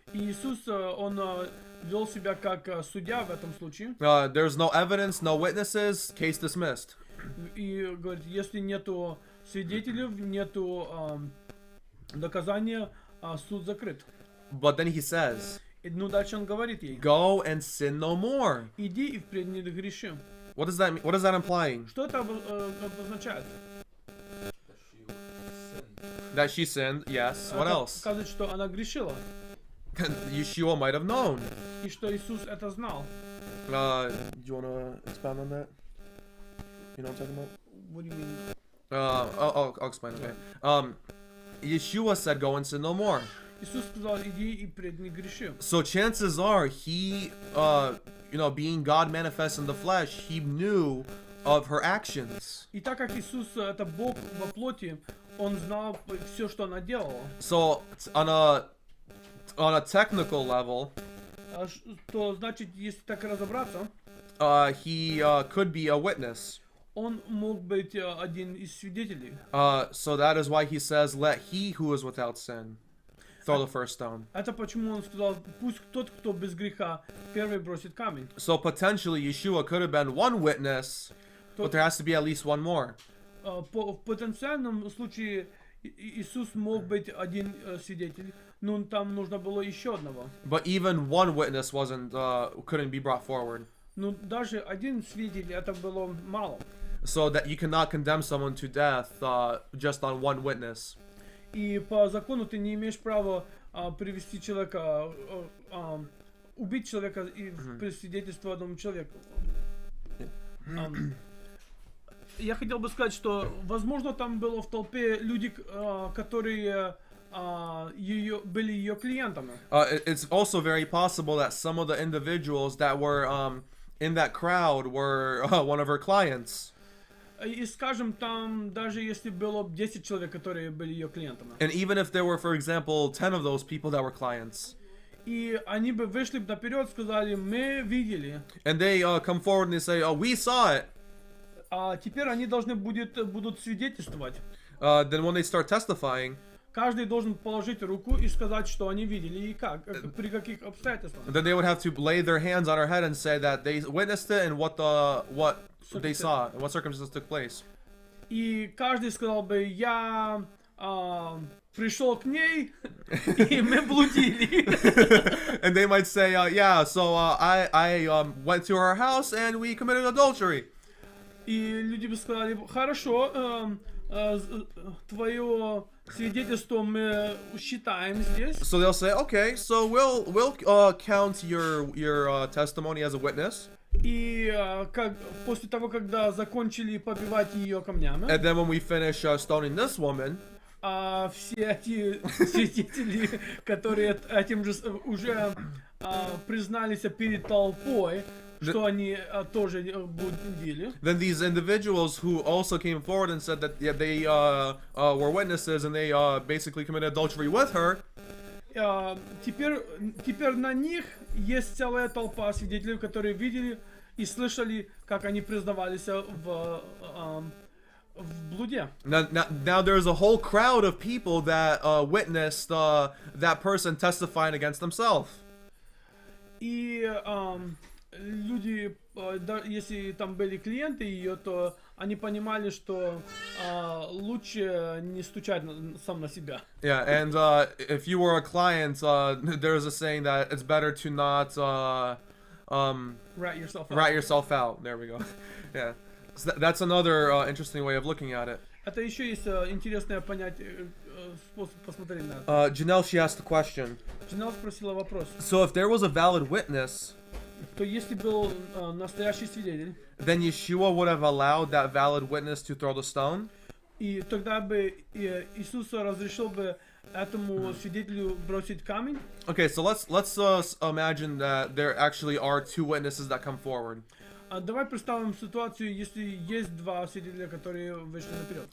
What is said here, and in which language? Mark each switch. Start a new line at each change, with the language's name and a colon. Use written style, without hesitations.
Russian: и Иисус, он вел себя как судья в этом случае.
English: there's no evidence, no witnesses, case dismissed.
Russian: И говорит, если нету свидетелей, нету доказания, суд закрыт.
English: But then he says,
Russian: И, дальше он говорит ей,
English: go and sin no more.
Russian: иди и впредь не греши.
English: What does that mean? What is that implying?
Russian: Что это обозначает?
English: That she sinned, yes. What
Russian: Это
English: else?
Russian: показывает, что она грешила.
English: Yeshua might have known.
Russian: И что Иисус это знал.
English: Do you want to expound on that? You know what I'm talking about? What do you mean? I'll explain, okay. Yeshua said, go and sin no more.
Russian: Иисус сказал, иди и пред не греши.
English: So chances are he, being God manifest in the flesh, he knew of her actions.
Russian: И так как Иисус это Бог во плоти, он знал все, что она делала.
English: So on a technical level,
Russian: То значит, если так разобраться,
English: he could be a witness.
Russian: Он мог быть один из свидетелей.
English: So that is why he says, "Let he who is without sin throw the first stone."
Russian: Это почему он сказал, пусть тот, кто без греха, первый бросит камень.
English: So potentially Yeshua could have been one witness, but there has to be at least one more.
Russian: В потенциальном случае Иисус мог быть один свидетель, но там нужно было еще одного.
English: But even one witness couldn't be brought forward.
Russian: Но даже один свидетель это было мало.
English: So that you cannot condemn someone to death just on one witness.
Russian: И по закону ты не имеешь права привести человека, убить человека и при свидетельстве одному человеку. Я хотел бы сказать, что, возможно, там было в толпе люди, которые были ее клиентами.
English: It's also very possible that some of the individuals that were in that crowd were one of her clients.
Russian: И скажем, там даже если было 10 человек, которые были ее клиентами.
English: And even if there were, for example, 10 of those people that were clients.
Russian: И они бы вышли наперед, сказали, мы видели.
English: And they come forward and they say, "Oh, we saw it."
Russian: А теперь они должны будут свидетельствовать.
English: Then when they start testifying,
Russian: Каждый должен положить руку и сказать, что они видели и как, при каких обстоятельствах.
English: then they would have to lay their hands on her head and say that they witnessed it and what they saw and what circumstances took place.
Russian: И каждый сказал бы, я пришел к ней, и мы блудили.
English: And they might say, "Yeah, so I went to her house and we committed adultery."
Russian: И люди бы сказали, хорошо, твое свидетельство мы считаем здесь.
English: So they'll say, "Okay, so we'll count your testimony as a witness."
Russian: И после того, когда закончили побивать ее камнями,
English: And then when we finish stoning this woman,
Russian: все эти свидетели, которые этим же уже признались перед толпой, что они тоже блудили.
English: then these individuals who also came forward and said that they were witnesses and they basically committed adultery with her,
Russian: теперь на них есть целая толпа свидетелей, которые видели и слышали, как они признавались в блуде.
English: now there's a whole crowd of people that witnessed that person testifying against themselves.
Russian: И люди, если там были клиенты ее, то они понимали, что лучше не стучать сам на себя.
English: Yeah, and if you were a client, there's a saying that it's better to not Rat yourself out. rat yourself out. There we go. Yeah, so that's another interesting way of looking at it.
Russian: Это еще есть интересное понятие, способ посмотреть на это.
English: Janelle, she asked the question.
Russian: Джинал спросила вопрос.
English: So if there was a valid witness,
Russian: То если был настоящий свидетель,
English: then Yeshua would have allowed that valid witness to throw the stone?
Russian: и тогда бы Иисус разрешил бы этому свидетелю бросить камень.
English: Okay, so let's imagine that there actually are two witnesses that come forward
Russian: Давай представим ситуацию, если есть два свидетеля, которые вышли наперед,